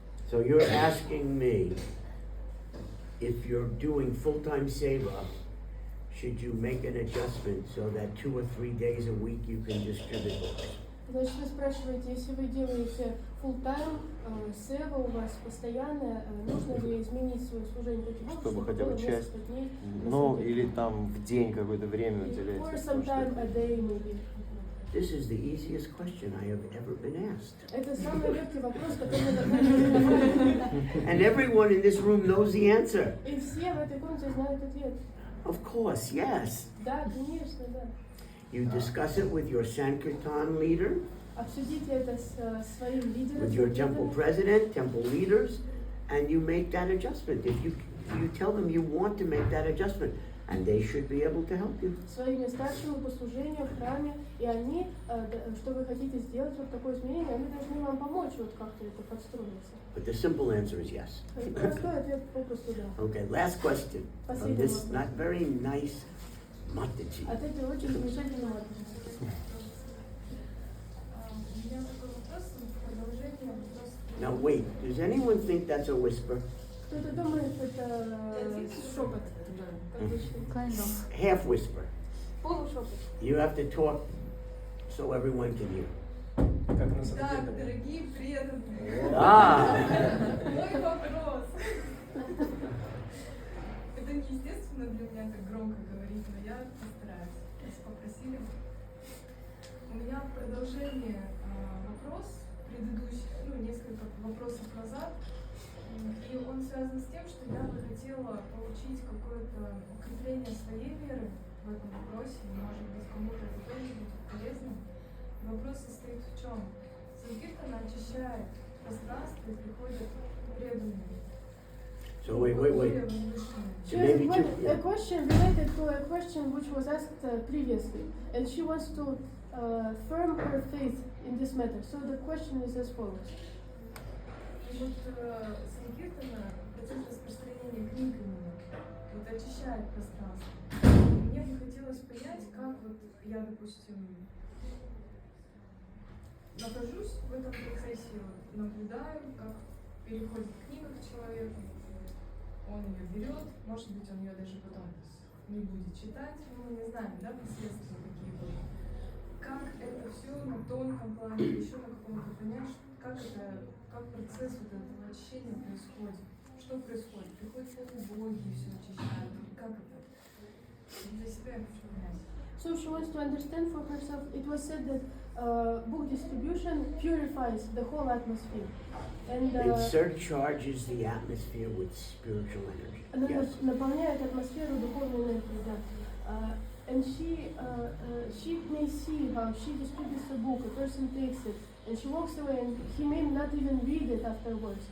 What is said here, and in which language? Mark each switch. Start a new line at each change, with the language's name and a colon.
English: So you're asking me if you're doing full-time seva, should you make an adjustment so that 2 or 3 days a week you can distribute books?
Russian: Значит, вы спрашиваете, если вы делаете full-time, сева у вас постоянная, нужно ли изменить свое служение таким образом, Чтобы хотя бы часть, дней, ну, или там в день какое-то время уделять.
English: or some time a day maybe. This is the easiest question I have ever been asked.
Russian: Это самый легкий вопрос, который мне задали.
English: And everyone in this room knows the answer.
Russian: И все в этой комнате знают ответ.
English: Of course, yes.
Russian: Да, конечно, да.
English: You discuss it with your Sankirtan leader,
Russian: Обсудите это с своим лидером,
English: with your temple president, temple leaders, and you make that adjustment. If you tell them you want to make that adjustment, and they should be able to help you.
Russian: своими старшими по служению в храме, и они, что вы хотите сделать вот такое изменение, они должны вам помочь вот как-то это подстроиться.
English: But the simple answer is yes.
Russian: Простой ответ попросту да.
English: Okay, last question from this not very nice Mataji.
Russian: От этой очень замечательного ответа. У меня такой вопрос в продолжение вопроса.
English: Now wait, does anyone think that's a whisper?
Russian: Кто-то думает, это шепот.
English: Kind of. Half whisper.
Russian: Полушепот.
English: You have to talk so everyone can hear.
Russian: Как на самом Так, деле. дорогие преданные, Ah! мой вопрос. Это неестественно для меня так громко говорить, но я постараюсь. Нас попросили. У меня в продолжение вопрос предыдущий, ну, несколько вопросов назад. И он связан с тем, что я бы хотела получить какое-то укрепление своей веры в этом вопросе. И, может быть, кому-то это тоже будет полезно. Вопрос состоит в чем? Санкиртана очищает пространство и приходят преданные.
English: So wait.
Russian: более возвышенные.
English: She Maybe has two- a question related to a question which was asked previously, and she wants to firm her faith in this matter. So the question is as follows.
Russian: И вот Санкиртана, процесс распространения книг именно, вот очищает пространство. Мне бы хотелось понять, как вот я, допустим, нахожусь в этом процессе, вот, наблюдаю, как переходит книга к человеку, он ее берет, может быть, он ее даже потом не будет читать, мы не знаем, да, последствия какие будут. Как это все на тонком плане, еще на каком-то понять, как процесс вот этого очищения происходит, что происходит, приходят ли боги и все очищают, как это? Для себя я хочу понять.
English: So she wants to understand for herself. It was said that book distribution purifies the whole atmosphere, and It surcharges the atmosphere with spiritual energy.
Russian: она
English: Yes.
Russian: наполняет атмосферу духовной энергией. Да.
English: And she may see how she distributes a book, a person takes it, and she walks away, and he may not even read it afterwards.